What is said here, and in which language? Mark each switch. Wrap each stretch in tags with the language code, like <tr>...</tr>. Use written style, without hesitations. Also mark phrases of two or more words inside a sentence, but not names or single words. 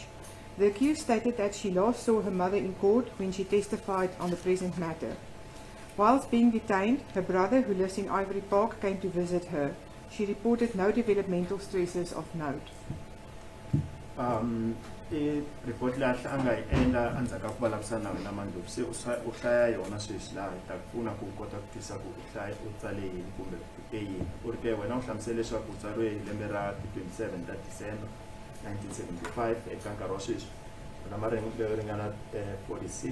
<en>The accused stated that she last saw her mother in court when she testified on the present matter. Whilst being detained, her brother, who lives in Ivory Park, came to visit her. She reported no developmental stresses of note.</en> <ts>Report leyi a nga yi endla endzhaku ka ku vulavurisana na wena Mandlovu se u hlaya yona sweswi laha hi ta pfuna ku kota ku tisa ku u tsale yini kumbe u te yini. U ri ke wena u hlamusele leswaku u tsariwe hi lembe ra 27 ta December 1975 eka nkarhi wa sweswi u na malembe yo ringana 46.</ts>